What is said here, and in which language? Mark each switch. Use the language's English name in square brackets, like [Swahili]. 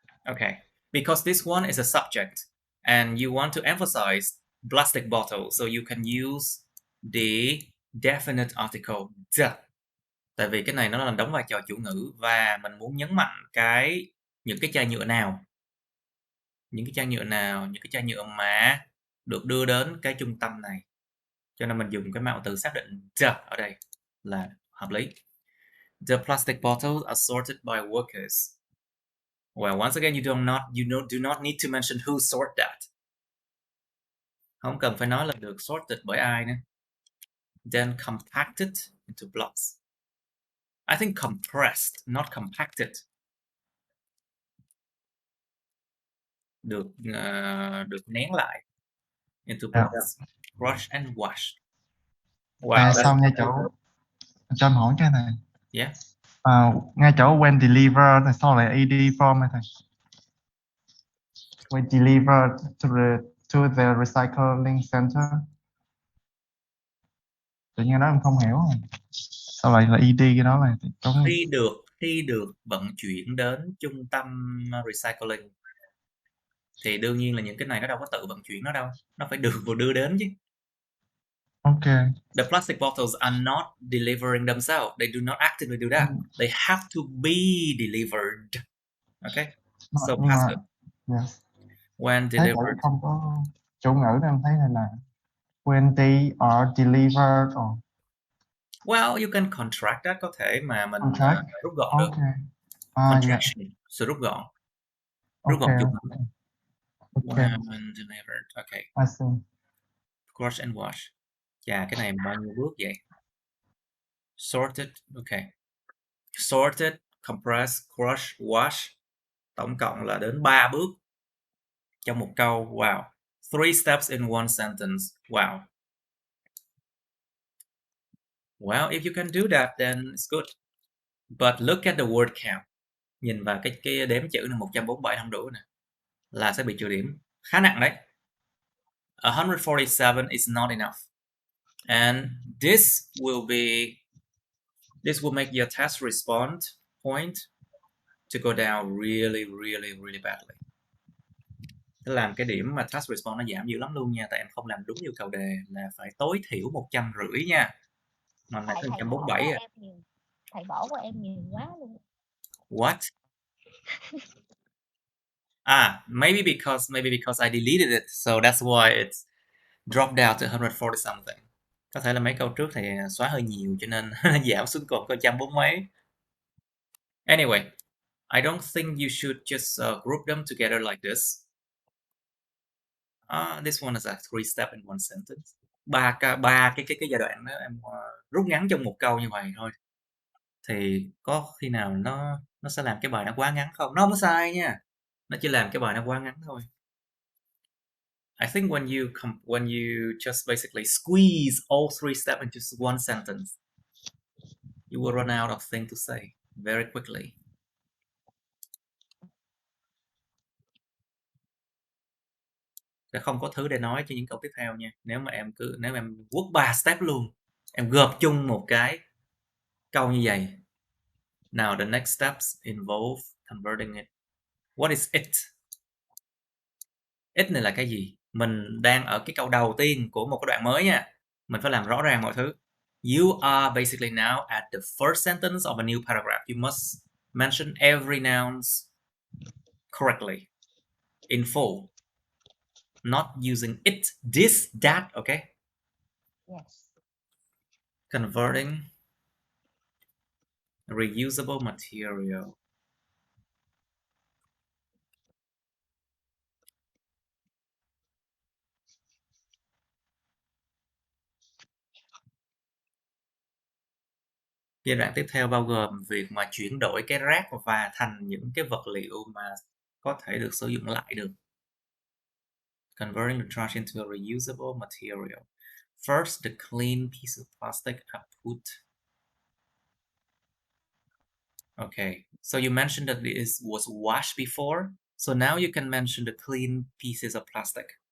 [English] Okay, because this one is a subject and you want to emphasize plastic bottle, so you can use the definite article the. [Vietnamese] Tại vì cái này nó là đóng vai trò chủ ngữ và mình muốn nhấn mạnh những cái chai nhựa nào, những cái chai nhựa mà được đưa đến cái trung tâm này. Cho nên mình dùng cái mạo từ xác định the ở đây là hợp lý. [English] The plastic bottles are sorted by workers. Well, once again, do not need to mention who sort that. [Vietnamese] Không cần phải nói là được sorted bởi ai nữa. [English] Then compacted into blocks. I think compressed, not compacted. [Vietnamese] Được nén lại [English] into blocks. Crush and wash. Wow. [Vietnamese] Sau ngay chỗ cho em hỏi cái này. [English] Yeah. [Vietnamese] Ngay chỗ [English] when delivered [Vietnamese] thì sau lại ed form này thầy. [English] When delivered to the recycling center. [Vietnamese] Tự nhiên đó em không hiểu. Sao lại là ed cái đó này? Khi được vận chuyển đến trung tâm recycling thì đương nhiên là những cái này nó đâu có tự vận chuyển nó đâu, nó phải được đưa đến chứ. [English] Okay. The plastic bottles are not delivering themselves. They do not actively do that. They have to be delivered. Okay. So passive. Yes. When delivered. [Vietnamese] Không có chủ ngữ em thấy này là [English] when they are delivered or. [Vietnamese] Well, you can contract that, có thể mà mình rút gọn được. Contraction, sự rút gọn. Rút gọn chủ ngữ. [English] When delivered. Okay. I see. Crush and wash. [Vietnamese] Chà, cái này bao nhiêu bước vậy? [English] Sorted, okay. Sorted, compress, crush, wash. [Vietnamese] Tổng cộng là đến 3 bước trong một câu. [English] Wow. 3 steps in one sentence. Wow. Well, if you can do that, then it's good. But look at the word count. [Vietnamese] Nhìn vào cái đếm chữ là 147 không đủ nè. Là sẽ bị trừ điểm. Khá nặng đấy. [English] 147 is not enough. And this will make your test response point to go down really, really, really badly. [Vietnamese] Thế làm cái điểm mà task response nó giảm dữ lắm luôn nha, tại em không làm đúng yêu cầu đề là phải tối thiểu 150 nha. Mà này tới 147 à. Thầy bỏ của em nhiều quá luôn. [English] What? Maybe because I deleted it, so that's why it's dropped down to 140 something. [Vietnamese] Có thể là mấy câu trước thì xóa hơi nhiều cho nên nó giảm xuống còn có 140 mấy. [English] Anyway, I don't think you should just group them together like this. This one is a 3 step in one sentence. [Vietnamese] Ba cái giai đoạn đó em rút ngắn trong một câu như vậy thôi. Thì có khi nào nó sẽ làm cái bài nó quá ngắn không? Nó không có sai nha. Nó chỉ làm cái bài nó quá ngắn thôi. [English] I think when you just basically squeeze all 3 steps into just one sentence, you will run out of things to say very quickly. [Vietnamese] Sẽ không có thứ để nói cho những câu tiếp theo nha. Nếu em quất 3 step luôn, em gộp chung một cái câu như vậy. [English] Now the next steps involve converting it. What is it? [Vietnamese] It này là cái gì? Mình đang ở cái câu đầu tiên của một cái đoạn mới nha. Mình phải làm rõ ràng mọi thứ. [English] You are basically now at the first sentence of a new paragraph. You must mention every nouns correctly, in full. Not using it, this, that, okay? Yes. Converting reusable material. [Vietnamese] Giai đoạn tiếp theo bao gồm việc mà chuyển đổi cái rác và thành những cái vật liệu mà có thể được sử dụng lại được. [English] Converting the trash into a reusable material. First, the clean piece of plastic are put. Okay, so you mentioned that it was washed before, so now you can mention the clean pieces of plastic.